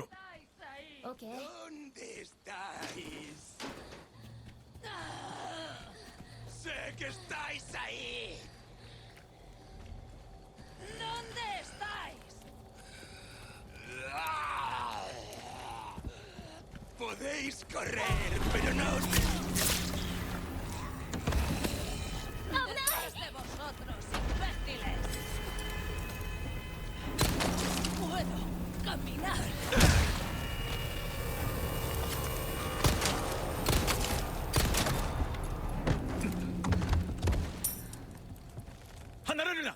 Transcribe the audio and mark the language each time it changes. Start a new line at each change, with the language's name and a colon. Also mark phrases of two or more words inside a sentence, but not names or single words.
Japanese: オッケー。
Spanish: ¿Dónde estáis? Sé que estáis ahí. ¿Dónde estáis? Podéis correr, pero no os... de vosotros, imbéciles! ¡Puedo caminar!
Japanese: 離れるな。